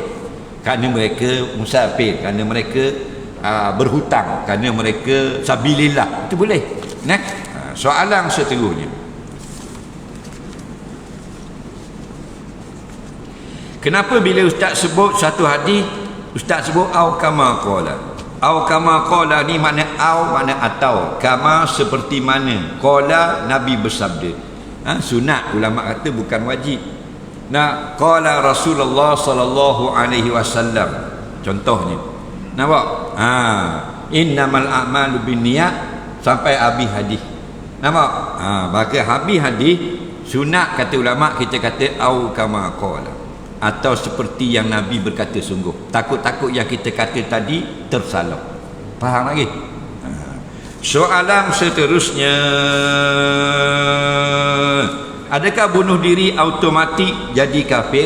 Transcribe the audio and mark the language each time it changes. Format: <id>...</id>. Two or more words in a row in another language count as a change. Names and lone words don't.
<ms>Kerana mereka musafir, kerana mereka berhutang, kerana mereka sabilillah, itu boleh. Nah, soalan seterusnya, kenapa bila ustaz sebut satu hadis, ustaz sebut</ms> <ar>أو كما قال? أو كما قال</ar> <ms>ni makna au makna atau, kama seperti mana, qala Nabi bersabda. Sunat ulama kata bukan wajib. Nah,</ms> <ar>قال رسول الله صلى الله عليه وسلم</ar> <ms>contohnya. Nampak?</ms> <ar>إنما الأعمال بالنيات</ar> <ms>sampai habis hadis. Nampak? Bagi habis hadis, sunat kata ulama kita kata</ms> <ar>أو كما قال,</ar> <ms>atau seperti yang Nabi berkata sungguh. Takut-takut yang kita kata tadi tersalah. Faham lagi? Soalan seterusnya, adakah bunuh diri automatik jadi kafir?</ms>